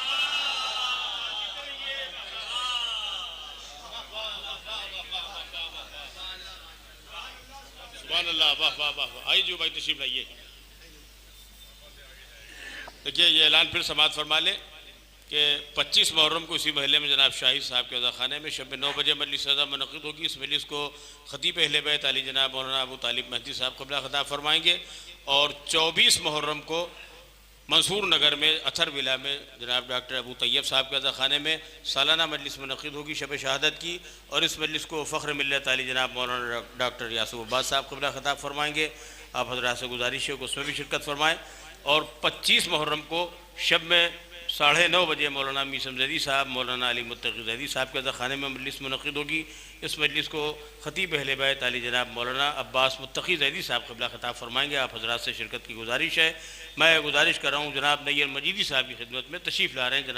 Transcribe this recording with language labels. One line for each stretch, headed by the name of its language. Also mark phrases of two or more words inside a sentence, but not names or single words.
Arabic: سبحان الله,
Urdu: واہ واہ واہ واہ. آئی جو بھائی تشریف لائیے. دیکھیے یہ اعلان پھر سماعت فرما لے کہ 25 محرم کو اسی محلے میں جناب شاہی صاحب کے عزاخانے میں شب 9 بجے مجلس عزا منعقد ہوگی. اس مجلس کو خطیب اہل بیت علی جناب مولانا ابو طالب مہدی صاحب قبلہ خطاب فرمائیں گے. اور 24 محرم کو منصور نگر میں اطہر ولا میں جناب ڈاکٹر ابو طیب صاحب کے عزاخانے میں سالانہ مجلس منعقد ہوگی شب شہادت کی. اور اس مجلس کو فخر ملت علی جناب مولانا ڈاکٹر یاسوف عباس صاحب قبلہ خطاب فرمائیں گے. آپ حضرات سے گزارش ہے کہ اس میں بھی شرکت فرمائیں۔ اور 25 محرم کو شب میں 9:30 بجے مولانا میثم زیدی صاحب مولانا علی متقی زیدی صاحب کے عزاخانے میں مجلس منعقد ہوگی. اس مجلس کو خطیب اہل بیت علی جناب مولانا عباس متقی زیدی صاحب قبلہ خطاب فرمائیں گے. آپ حضرات سے شرکت کی گزارش ہے۔ میں گزارش کر رہا ہوں جناب نیر مجیدی صاحب کی خدمت میں تشریف لا رہے ہیں.